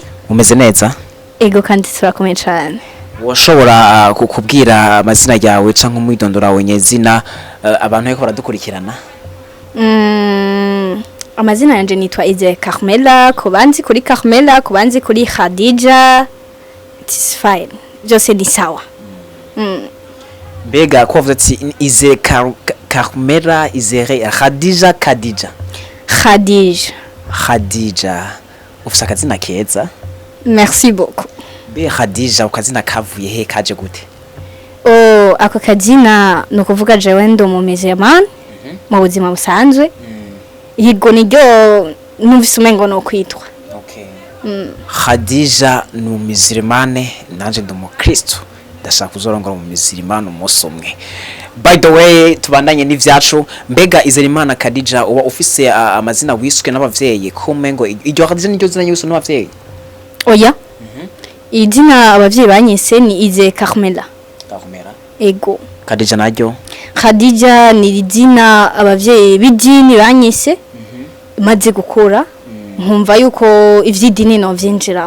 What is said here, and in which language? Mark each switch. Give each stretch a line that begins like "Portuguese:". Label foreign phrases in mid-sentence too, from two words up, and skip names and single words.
Rundi: umeze neza ego kandi turakomeye cyane washobora kukubwira amazina yawe canke umwidondora wawe nyezina abantu bako baradukurikirana amazina yanje nitwa Ize Carmela kubanzi kuri Carmela kubanzi kuri Khadija
English: it's fine
Rundi: byose ni sawa mbega ko wavuze ati Ize Carmela Izere Khadija ufise akazina keza
French: merci beaucoup
Rundi: be Khadija ukazina kavuye he kaje gute ako kazina no kuvuga jewe ndo mu museman mu buzima busanzwe higo niryo numvise umengo no kwitwa Khadija ni umuzirmane nanje ndo mu Kristo ndashaka kuzorongora mu muzirmane umusomwe
English: by the way
Rundi: tubandanye n'ivyacu mbega Izerimana Khadija uba ufise amazina wiswe n'abavyeyi kumengo iryo Khadija niryo zina yose n'abavyeyi oya idina abavyeyi banyise ni Ize Carmela ego Khadija naryo Khadija ni idina abavyeyi b'idini banyise maze gukora nkumva yuko ivy'idini no vyinjiramo